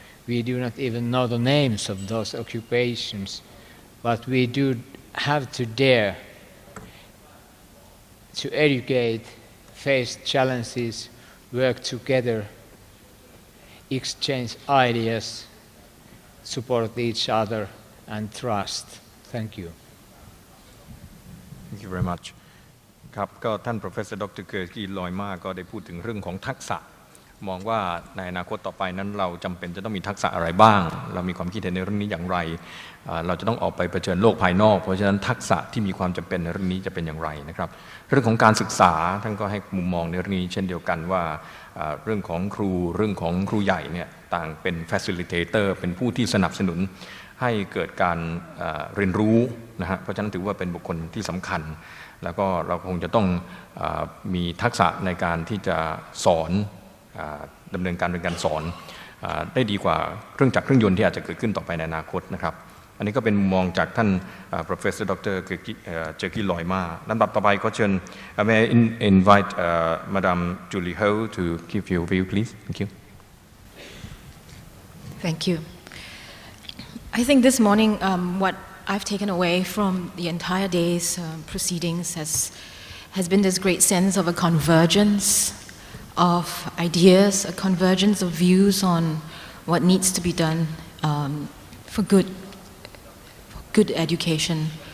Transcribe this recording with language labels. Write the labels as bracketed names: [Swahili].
[English] We do not even know the names of those occupations, but we do have to dare to educate, face challenges, work together, exchange ideas, support each other, and trust. Thank you. Thank you very much. [Thai] ครับก็ท่าน Professor Dr. Jyrki Loima ก็ได้พูดถึงเรื่องของทักษะมองว่าในอนาคตต่อไปนั้นเราจำเป็นจะต้องมีทักษะอะไรบ้างเรามีความคิดเห็นในเรื่องนี้อย่างไรเราจะต้องออกไปเผชิญโลกภายนอกเพราะฉะนั้นทักษะที่มีความจำเป็นในเรื่องนี้จะเป็นอย่างไรนะครับเรื่องของการศึกษาท่านก็ให้มุมมองในเรื่องนี้เช่นเดียวกันว่า เรื่องของครูเรื่องของครูใหญ่เนี่ยต่างเป็น facilitator เป็นผู้ที่สนับสนุนให้เกิดการเรียนรู้นะฮะเพราะฉะนั้นถือว่าเป็นบุคคลที่สำคัญแล้วก็เราคงจะต้องมีทักษะในการที่จะสอนดำเนินการเป็นการสอนได้ดีกว่าเครื่องจักรเครื่องยนต์ที่อาจจะเกิดขึ้นต่อไปในอนาคตนะครับอันนี้ก็เป็นมุมมองจากท่าน [English] Professor Dr. Jyrki Loima [Thai] ลำดับต่อไปก็เชิญ [English] May I invite Madam Julie Ho to give your view please thank you Thank you I think this morning what I've taken away from the entire day's proceedings has been this great sense of a convergence of ideas, a convergence of views on what needs to be done for good education